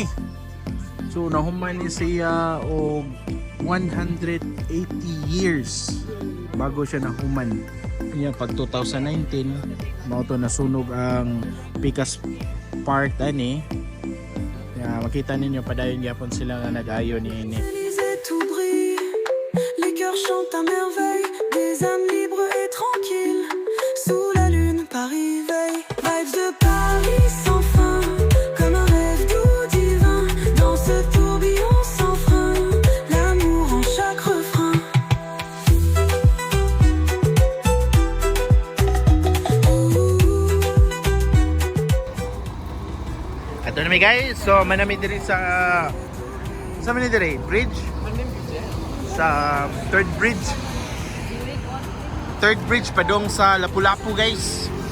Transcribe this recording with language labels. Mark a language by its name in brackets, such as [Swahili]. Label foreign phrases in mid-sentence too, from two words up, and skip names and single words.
[Cebuano] So nahuman ni siya og 180 years bago siya nahuman. Kanya pag 2019 mao to nasunog ang Picas Park ani. Makita ninyo padayon gyapon sila nga nag-ayo ni ini. [French] Tout brille, les cœurs chantent à merveille, des âmes libres et tranquilles, sous la lune Paris veille, vibes de Paris sans fin, comme un rêve doux divin, dans ce tourbillon sans frein, l'amour en chaque refrain. [Cebuano] Ato na mi guys, so manami diri sa man diri bridge sa third bridge padong sa Lapu-Lapu guys.